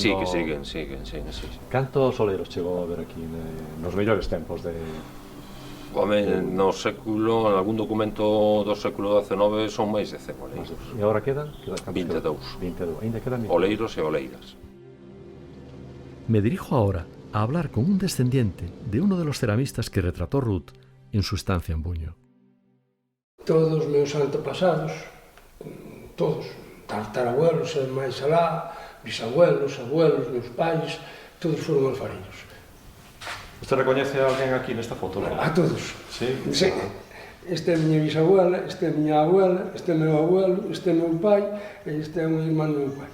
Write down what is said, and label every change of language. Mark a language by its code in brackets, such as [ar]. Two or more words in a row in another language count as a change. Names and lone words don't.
[es] Sí, que siguen. [gl] Cantos oleiros chegou a ver aquí nos mellores tempos de... Home, no século, en algún documento do século XIX son máis de 100 oleiros. E agora quedan? 22. 22. Ainda quedan oleiros e oleiras. [es] Me dirijo ahora a hablar con un descendiente de uno de los ceramistas que retrató Ruth en su estancia en Buño. [gl] Todos os meus antepasados, todos, tatarabuelos e máis alá, bisabuelos, abuelos, meus pais, todos foron alfareiros. Usted recoñece a alguén aquí nesta foto? A todos. Sí? Sí. Este é a miña bisabuela, este é a miña abuela, este é o meu abuelo, este é o meu pai e este é un irmán do meu pai.